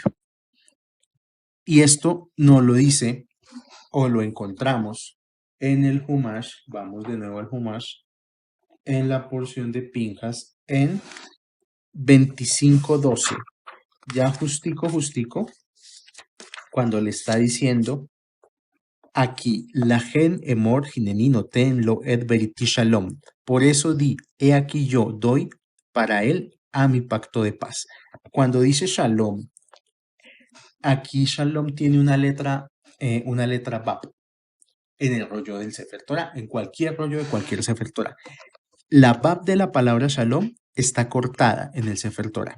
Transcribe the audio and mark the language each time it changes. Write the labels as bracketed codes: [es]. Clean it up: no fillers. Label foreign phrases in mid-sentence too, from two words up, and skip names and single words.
[es] Y esto nos lo dice o lo encontramos en el Humash, vamos de nuevo al Humash, en la porción de Pinjas, en 25:12. Ya justico, cuando le está diciendo aquí, [he] לכן אמור הנני נתן לו את בריתי שלום. [es] Por eso di, he aquí yo doy para él a mi pacto de paz. Cuando dice shalom, aquí shalom tiene una letra bab en el rollo del Sefer Torah, en cualquier rollo de cualquier Sefer Torah. La bab de la palabra shalom está cortada en el Sefer Torah.